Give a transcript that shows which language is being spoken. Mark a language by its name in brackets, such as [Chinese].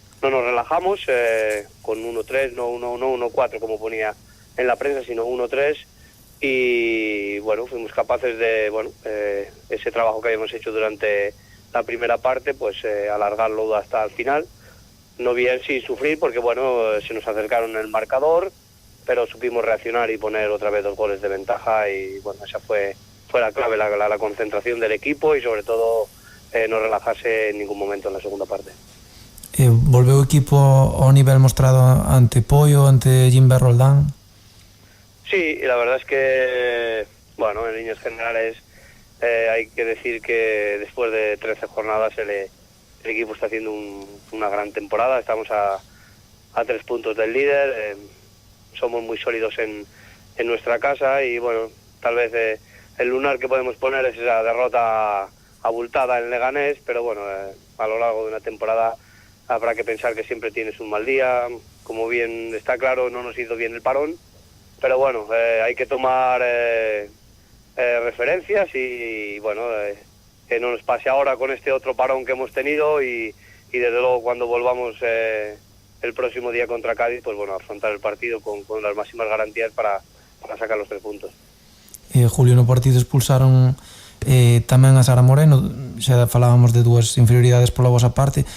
[Spanish] No nos relajamos con 1-3, no 1-1, 1-4 como ponía en la prensa, sino 1-3, y bueno, fuimos capaces de ese trabajo que habíamos hecho durante la primera parte, pues alargarlo hasta el final. No bien sin sufrir, porque bueno, se nos acercaron en el marcador, pero supimos reaccionar y poner otra vez 2 goles de ventaja, y bueno, esa fue la clave, la concentración del equipo y sobre todo no relajarse en ningún momento en la segunda parte. [Galician] Volveu o equipo ao nivel mostrado ante Poio, ante Jimber Roldán? [Spanish] Sí, la verdad es que, bueno, en líneas generales hay que decir que después de 13 jornadas el equipo está haciendo una gran temporada. Estamos a 3 puntos del líder, somos muy sólidos en nuestra casa y bueno, tal vez el lunar que podemos poner es esa derrota abultada en Leganés, pero bueno, a lo largo de una temporada habrá que pensar que siempre tienes un mal día. Como bien está claro, no nos hizo bien el parón, pero bueno, hay que tomar referencias y bueno, que no nos pase ahora con este otro parón que hemos tenido y desde luego cuando volvamos el próximo día contra Cádiz, pues bueno, afrontar el partido con las máximas garantías para sacar los 3 puntos. [Galician] Julio, no partido expulsaron tamén a Sara Moreno. Xa falábamos de dúas inferioridades pola vosa parte.